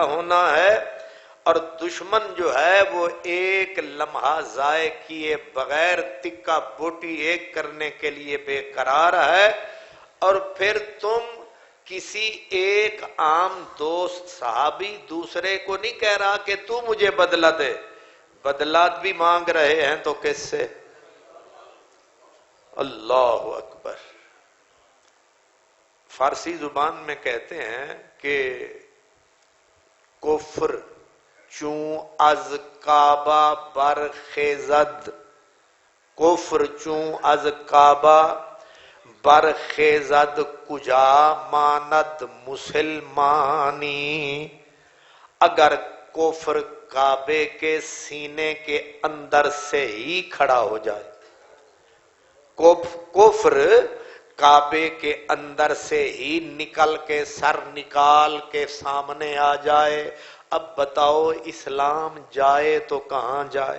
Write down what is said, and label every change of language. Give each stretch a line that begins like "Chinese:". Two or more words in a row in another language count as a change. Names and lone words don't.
Urdu: ہونا ہے، اور دشمن جو ہے وہ ایک لمحہ ضائع کیے بغیر تکہ بوٹی ایک کرنے کے لیے بے قرار ہے، اور پھر تم کسی ایک عام دوست صحابی دوسرے کو نہیں کہہ رہا کہ تو مجھے بدلہ دے، بدلہ بھی مانگ رہے ہیں تو کس سے؟
Arabic: اللہ اکبر۔
Urdu: فارسی زبان میں کہتے ہیں کہ
Persian: کفر چون از کعبہ برخیزد، کفر چون از کعبہ برخیزد کجا ماند مسلمانی۔
Urdu: اگر کفر کعبے کے سینے کے اندر سے ہی کھڑا ہو جائے، کفر کعبے کے اندر سے ہی نکل کے سر نکال کے سامنے آ جائے، اب بتاؤ اسلام جائے تو کہاں جائے؟